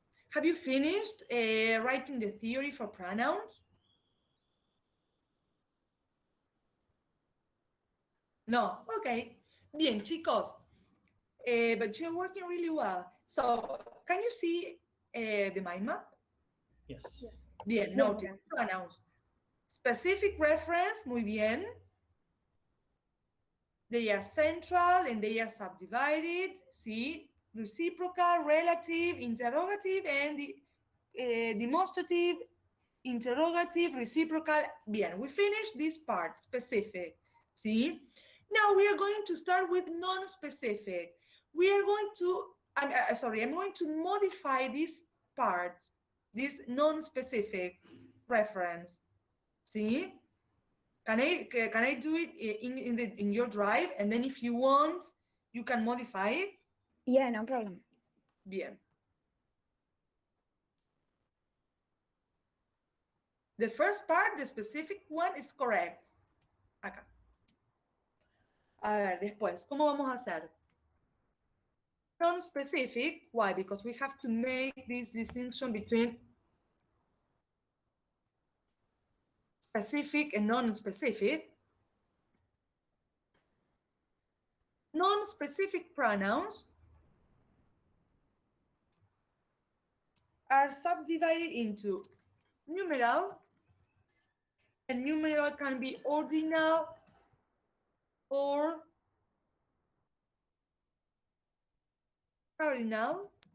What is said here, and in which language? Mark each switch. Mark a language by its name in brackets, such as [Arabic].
[English] Have you finished writing the theory for pronouns? No. Okay. [Spanish] Bien, chicos. [English] But you're working really well. So, can you see the mind map? Yes. Bien, notice pronouns. Specific reference, [Spanish] muy bien. [English] They are central and they are subdivided. See, reciprocal, relative, interrogative, and demonstrative, interrogative, reciprocal. Bien, we finished this part, specific. See, now we are going to start with non-specific. We are going to, I'm going to modify this part, this non-specific reference. See? Can I do it in your drive? And then if you want, you can modify it? Yeah, no problem. [Spanish] Bien. [English] The first part, the specific one, is correct. [Spanish] Acá. A ver, después, ¿cómo vamos a hacer? [English] Non-specific, why? Because we have to make this distinction between specific and non-specific. Non-specific pronouns are subdivided into numeral, and numeral can be ordinal or cardinal.